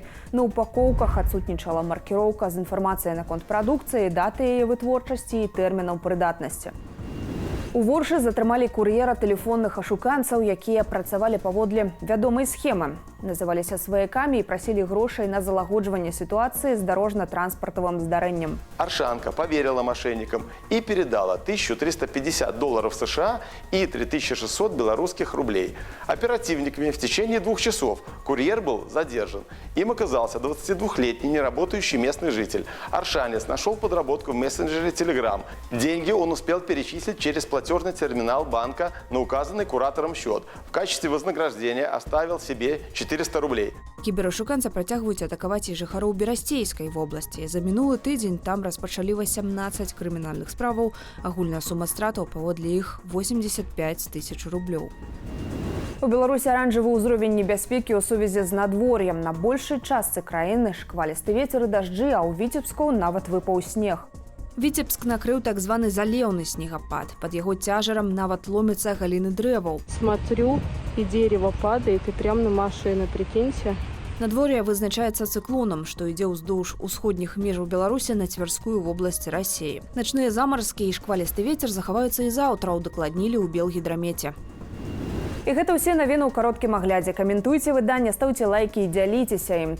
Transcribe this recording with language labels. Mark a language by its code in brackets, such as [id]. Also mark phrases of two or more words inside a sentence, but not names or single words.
[be] На упакоўках адсутнічала маркіроўка з інфармацыяй наконт прадукцыі, даты яе вытворчасці і тэрмінаў прыдатнасці. У Воршы затрымалі кур'ера тэлефонных ашуканцаў, якія працавалі паводле вядомай схемы. Называліся сваякамі і прасілі грошай на залагоджванне [ru] ситуации с дорожно-транспортовым [be] здарэннем. [ru] Аршанка поверила мошенникам и передала $1350 США и 3600 белорусских рублей. Оперативниками в течение 2 часов курьер был задержан. Им оказался 22-летний неработающий местный житель. Аршанец нашел подработку в мессенджере Telegram. Деньги он успел перечислить через платежный терминал банка на указанный куратором счет. В качестве вознаграждения оставил себе 400 рублей. [be] Кіберашуканца працягваюць атакаваць і жыхароў Берасцейскай вобласці. За мінулы тыдзень там распачалі 18 крымінальных справаў. Агульная сума стратаў паводле іх 85 тысяч рублёў. У Беларусі аранжавы ўзровень небяспекі ў сувязі з надвор'ем. На большай частцы краіны шквалісты вецер і дажджы, а ў Віцебску нават выпаў снег. Віцебск накрыў так званы залеўны снегапад. Под яго цяжарам нават ломяцца галіны дрэваў. [ru] Смотрю, и дерево падает, и прямо на машину, прикиньте. [be] Надвор'е вызначаецца цыклонам, што ідзе ўздоўж усходніх межаў Беларусі на Цвярскую вобласць Расіі. Начныя замаразкі і шквалісты вецер захаваюцца і заўтра, удакладнілі ў Белгідрамеце. І гэта ўсе навіны ў кароткім аглядзе. Каментуйце выданне, стаўце лайкі і дзяліцеся ім.